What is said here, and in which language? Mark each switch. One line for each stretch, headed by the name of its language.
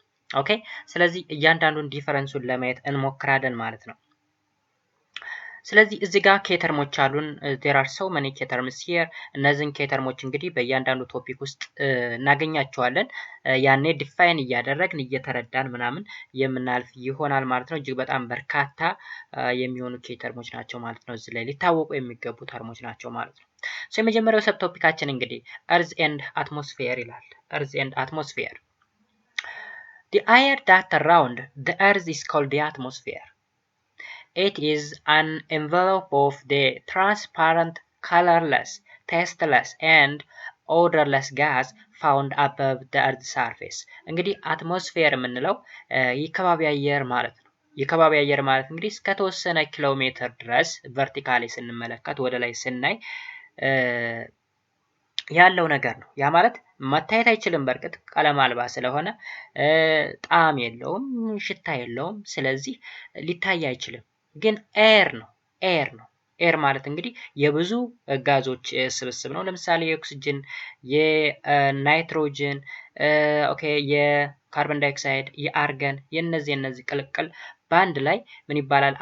Amharic: ኦኬ፣ ስለዚህ እያንዳንዱን ዲፈረንሱን ለማየት እንሞክራለን ማለት ነው። ስለዚህ እዚህ ጋር ኬተርሞች አሉን።
English: there are so many terms here።
Amharic: እነዚህን ኬተርሞች እንግዲህ በእያንዳንዱ ቶፒክ ውስጥ እናገኛቸዋለን። ያኔ ዲፋይን እያደረግን እየተረዳን ምናምን የምናልፍ ይሆናል ማለት ነው። እጅግ በጣም በርካታ የሚሆኑ ኬተርሞች ናቸው ማለት ነው። እዚህ ላይ ሊታወቁ የሚገቡ ተርሞች ናቸው ማለት ነው። የመጀመሪያው ሰብ ቶፒካችን እንግዲህ
English: earth and atmosphere
Amharic: ይላል።
English: earth and atmosphere the air that surround the earth is called the atmosphere. It is an envelope of the transparent, colorless, tasteless, and odorless gas found above the Earth's surface.
Amharic: እንግዲህ አትሞስፌር የምንለው የከባቢ አየር ማለት ነው። የከባቢ አየር ማለት እንግዲህ እስከ ተወሰነ ኪሎ ሜትር ድረስ ቨርቲካሊ ስንመለከት ወደ ላይ ስናይ ያለው ነገር ነው። ያ ማለት መታየት አይችልም። በርግጥ ቀለም አልባ ስለሆነ ጣዕም የለውም፣ ሽታ የለውም። ስለዚህ ሊታይ አይችልም። ግን ኤር ነው። ኤር ማለት እንግዲህ የብዙ ጋዞች ስብስብ ነው። ለምሳሌ የኦክሲጅን፣ የናይትሮጅን፣ የካርቦን ዳይኦክሳይድ፣ የአርገን የነዚህ ቅልቅል በአንድ ላይ ምን ይባላል?